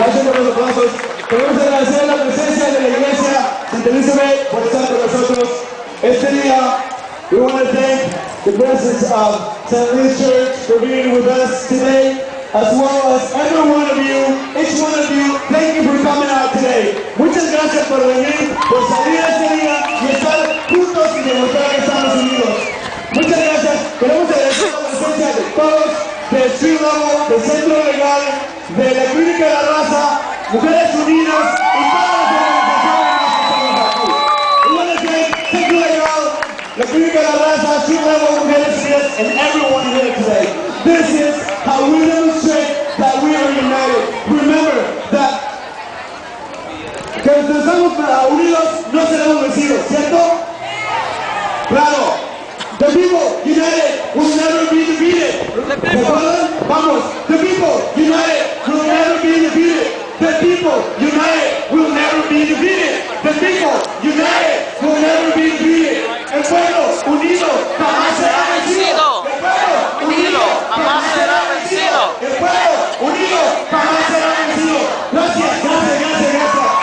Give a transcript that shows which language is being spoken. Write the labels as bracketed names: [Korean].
[Spanish] Gracias por los aplausos. Queremos agradecer la presencia de la iglesia Santa Elizabeth por estar con nosotros este día. [English] We want to thank the presence of St. Louis Church for being with us today, as well as every one of you, each one of you. Thank you for coming out today. [Spanish] Muchas gracias por venir, por salir este día y estar juntos y demostrar que estamos unidos. Muchas gracias. Queremos agradecer la presencia de todos, del Fruitvale, del Centro Legal, de la Clínica de la Raza, Mujeres Unidas y todas las organizaciones que estamos aquí. [English] We want to thank Centro Legal, la Clínica de la Raza, Fruitvale, Mujeres Unidas, and everyone here today. This is how we demonstrate that we are united. Remember that [Spanish] que estamos unidos no seremos vencidos, ¿cierto? Claro. [English] The people united will never be defeated. [Spanish] Vamos. [English] The people united will never be defeated. The people united will never be defeated. The people united will never be defeated. [Spanish] El pueblo unido jamás será vencido. El pueblo unido jamás será vencido. El pueblo unido jamás será vencido. Gracias.